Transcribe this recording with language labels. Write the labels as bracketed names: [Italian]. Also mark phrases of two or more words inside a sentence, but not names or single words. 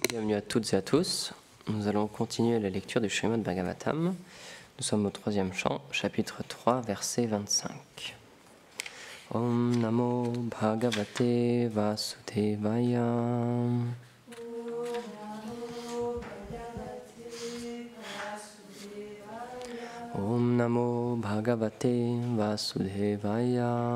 [French] Bienvenue à toutes et à tous. Nous allons continuer la lecture du Srimad Bhagavatam. Nous sommes au 3e chant, chapitre 3, verset 25. [Sanskrit] ॐ नमो भगवते वासुदेवाय. ॐ नमो भगवते वासुदेवाय.